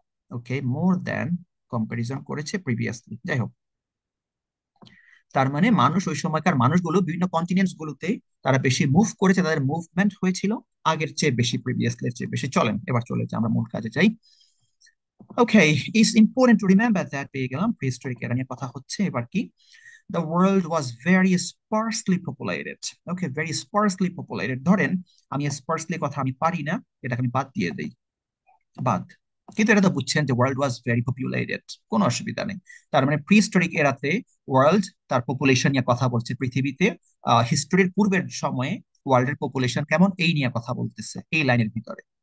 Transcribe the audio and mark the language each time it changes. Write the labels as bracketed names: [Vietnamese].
[Bangla] ওকে, more than comparison করেছে previously. যাই হোক, তার মানে মানুষ ওই সময়কার মানুষগুলো বিভিন্ন কন্টিনেন্টস গুলোতে তারা বেশি মুভ করেছে, তাদের মুভমেন্ট হয়েছিল আগের চেয়ে বেশি, প্রিভিয়াসলি চেয়ে বেশি। চলেন এবার চলে যাই, আমরা মূল কাজে যাই। ওকে, it's important to remember that, পেয়ে গেলাম প্রিহিস্টোরিক এরা নিয়ে কথা হচ্ছে। [English] এবার কি, the world was very sparsely populated. Okay, very sparsely populated। [Bangla] ধরেন আমি sparsely কথা আমি পারি না, এটাকে আমি বাদ দিয়ে দেই, বাদ। কিন্তু এটা তো বুঝছেন যে ওয়ার্ল্ড ওয়াজ ভেরি পপুলেটেড, কোনো অসুবিধা নেই। তার মানে প্রিহিস্টোরিক এরাতে ওয়ার্ল্ড তার পপুলেশন নিয়ে কথা বলছে পৃথিবীতে। হিস্টোরির পূর্বের সময়ে ওয়ার্ল্ডের পপুলেশন কেমন এই নিয়ে কথা বলতেছে এই লাইনের ভিতরে।